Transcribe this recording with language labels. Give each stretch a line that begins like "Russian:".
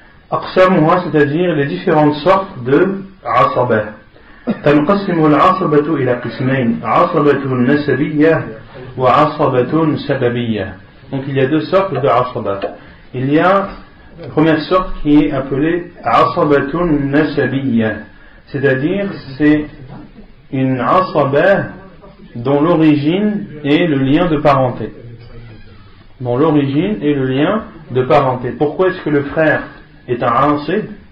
French: Aqsamuha, c'est-à-dire les différentes sortes de asaba.
Arabic: تنقسم العصبة إلى قسمين عصبة نسبية وعصبة سببية.
French: Donc il y a deux sortes de asaba. Il y a la première sorte qui est appelée asabatun nasabiyya, c'est-à-dire c'est une asaba dont l'origine est le lien de parenté. Dont l'origine est le lien de parenté. Pourquoi est-ce que le frère est un asib?